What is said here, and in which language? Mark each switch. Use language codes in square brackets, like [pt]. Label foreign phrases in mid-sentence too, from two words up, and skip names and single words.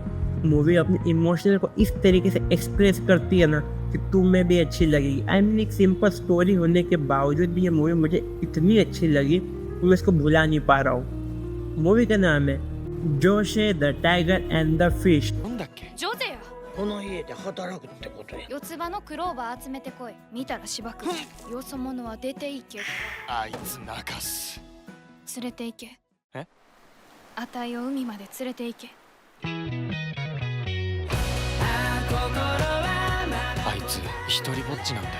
[hi] मूवी अपने इमोशनल को इस तरीके से एक्सप्रेस करती है ना कि तुम्हें भी अच्छी लगेगी। एक [en] simple story [hi] होने के बावजूद भी ये मूवी मुझे इतनी अच्छी लगी कि मैं इसको भुला नहीं पा रहा हूँ। मूवी का नाम है जोशे द टाइगर एंड द फिश। [ja] なんだっけジョゼやこの家で働くってことや。四つ葉のクローバー集めてこい見たらしばくよそ者は出ていけあいつ泣かす。連れて行けえあたいを海まで連れて行けあいつ一人ぼっちなんだよ。